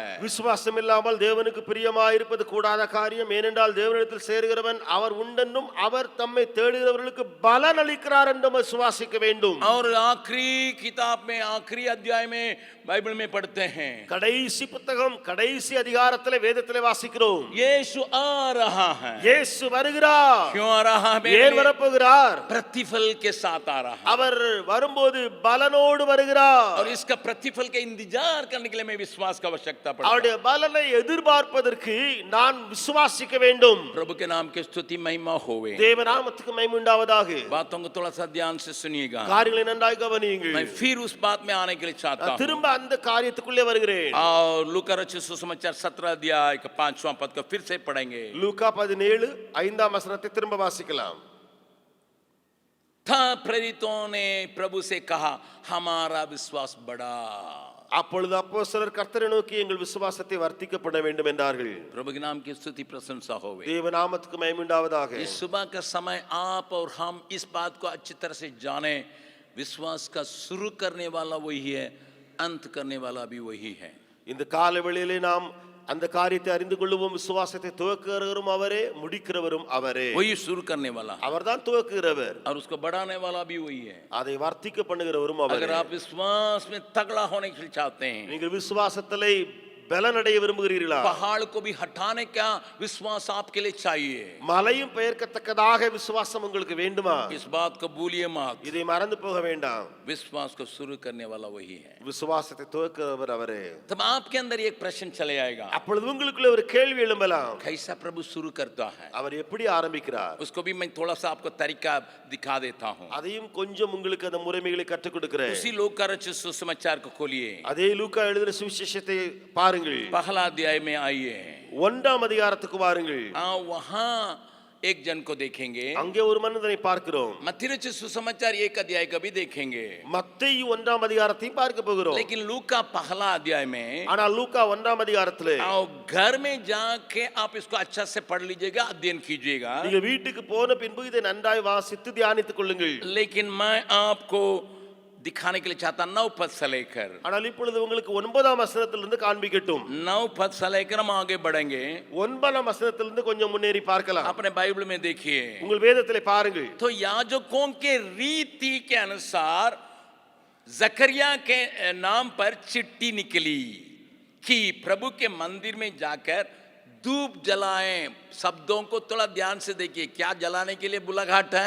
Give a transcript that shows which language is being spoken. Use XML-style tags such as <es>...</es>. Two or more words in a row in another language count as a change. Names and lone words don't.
<ta>விசுவாசம் இல்லாமல் தேவனுக்கு பிரியமாயிருப்பது கூடாத காரியம். ஏனென்றால் தேவனிடத்தில் சேருகிறவன் அவர் உண்டென்றும் அவர் தம்மை தேடுகிறவர்களுக்கு பலன் அளிக்கிறார் என்றும் விசுவாசிக்க வேண்டும்.</ta> <hi>और आखिरी किताब में, आखिरी अध्याय में बाइबल में पढ़ते हैं,</hi> <ta>கடைசி புத்தகம் கடைசி அதிகாரத்திலே வேதத்திலே வாசிக்கிறோம்,</ta> <hi>यीशु आ रहा है.</hi> <ta>இயேசு வருகிறார்.</ta> <hi>क्यों आ रहा है?</hi> <ta>ஏன் வரப்போகிறார்?</ta> <hi>प्रतिफल के साथ आ रहा है.</hi> <ta>அவர் வரும்போது பலனோடு வருகிறார்.</ta> <hi>और इसका प्रतिफल के इंतजार करने के लिए मैं विश्वास का आवश्यकता पड़ता है.</hi> <ta>அவருடைய பலனை எதிர்பார்ப்பதற்கு நான் விசுவாசிக்க வேண்டும்.</ta> <hi>प्रभु के नाम की स्तुति महिमा होवे.</hi> <ta>தேவநாமத்துக்கு மகிமை உண்டாவதாக.</ta> <hi>बातों को थोड़ा सा ध्यान से सुनिएगा.</hi> <ta>காரியங்களை நன்றாய் கவனியுங்கள்.</ta> <hi>मैं फिर उस बात में आने के लिए चाहता हूं.</hi> <ta>திரும்ப அந்த காரியத்துக்குள்ளே வருகிறேன்.</ta> <hi>और लूका रचित सुसमाचार 17 अध्याय का 5वां पद को फिर से पढ़ेंगे.</hi> <ta>லூக்கா 17:5 வசனத்தை திரும்ப வாசிக்கலாம்.</ta> <hi>था प्रेरितों ने प्रभु से कहा, हमारा विश्वास बढ़ा.</hi> <ta>அப்பொழுது அப்போஸ்தலர் கர்த்தரை நோக்கி எங்கள் விசுவாசத்தை வர்த்திக்கப்பட வேண்டும் என்றார்கள்.</ta> <hi>प्रभु के नाम की स्तुति प्रशंसा होवे.</hi> <ta>தேவநாமத்துக்கு மகிமை உண்டாவதாக.</ta> <hi>इस सुबह का समय आप और हम इस बात को अच्छी तरह से जाने, विश्वास का शुरू करने वाला वही है, अंत करने वाला भी वही है.</hi> <ta>இந்த கால வேளையிலே நாம் அந்த காரியத்தை அறிந்து கொள்வோம். விசுவாசத்தை துவக்குகிறவரும் அவரே, முடிக்கிறவரும் அவரே.</ta> <hi>वही शुरू करने वाला है,</hi> <ta>அவர்தான் துவக்குகிறவர்,</ta> <hi>और उसको बढ़ाने वाला भी वही है.</hi> <ta>அதை வர்த்திக்க பண்ணுகிறவரும் அவரே.</ta> <hi>अगर आप विश्वास में तगड़ा होने के लिए चाहते हैं,</hi> <ta>நீங்கள் விசுவாசத்திலே பலனடைய விரும்புகிறீர்களா?</ta> <hi>पहाड़ को भी हटाने का विश्वास आपके लिए चाहिए.</hi> <ta>மலையும் பெயர்க்கத்தக்கதாக விசுவாசம் உங்களுக்கு வேண்டுமா?</ta> <hi>इस बात को भूलिए मत.</hi> <ta>இதை மறந்து போக வேண்டாம்.</ta> <hi>विश्वास को शुरू करने वाला वही है.</hi> <ta>விசுவாசத்தை துவக்குகிறவர் அவரே.</ta> <hi>तब आपके अंदर एक प्रश्न चले आएगा,</hi> <ta>அப்பொழுது உங்களுக்குள்ள ஒரு கேள்வி எழும்பலாம்.</ta> <hi>कैसा प्रभु शुरू करता है?</hi> <ta>அவர் எப்படி ஆரம்பிக்கிறார்?</ta> <hi>उसको भी मैं थोड़ा सा आपको तरीका दिखा देता हूँ.</hi> <ta>அதையும் கொஞ்சம் உங்களுக்கு அந்த முறைமைகளை கற்றுக் கொடுக்கிறேன்.</ta> <hi>उसी लूका रचित सुसमाचार को खोलिए.</hi> <ta>அதே லூக்கா எழுதின சுவிசேஷத்தை பாருங்கள்.</ta> <hi>पहला अध्याय में आइए.</hi> <ta>1ஆம் அதிகாரத்துக்கு வாருங்கள்.</ta> <hi>वहां एक जन को देखेंगे.</hi> <ta>அங்கே ஒரு மனிதனை பார்க்கிறோம்.</ta> <hi>मत्ती रचित सुसमाचार 1 अध्याय का भी देखेंगे.</hi> <ta>மத்தேயு 1ஆம் அதிகாரத்தையும் பார்க்க போகிறோம்.</ta> <hi>लेकिन लूका पहला अध्याय में,</hi> <ta>ஆனால் லூக்கா 1ஆம் அதிகாரத்திலே</ta> <hi>आओ घर में जाके आप इसको अच्छा से पढ़ लीजिएगा, अध्ययन कीजिएगा.</hi> <ta>நீங்க வீட்டுக்கு போன பின்பு இதை நன்றாய் வாசித்து தியானித்துக் கொள்ளுங்கள்.</ta> <hi>लेकिन मैं आपको दिखाने के लिए चाहता 9 पद से लेकर,</hi> <ta>ஆனால் இப்பொழுது உங்களுக்கு 9ஆம் வசனத்திலிருந்து காண்பிக்கட்டும்.</ta> <hi>9 पद से लेकर हम आगे बढ़ेंगे.</hi> <ta>9ஆம் வசனத்திலிருந்து கொஞ்சம் முன்னேறி பார்க்கலாம்.</ta> <hi>अपने बाइबल में देखिए.</hi> <ta>உங்கள் வேதத்திலே பாருங்கள்.</ta> <hi>तो याजकों के रीति के अनुसार जकरिया के नाम पर चिट्ठी निकली कि प्रभु के मंदिर में जाकर धूप जलाएं। शब्दों को थोड़ा ध्यान से देखिए, क्या जलाने के लिए बुलाघाट है?</hi>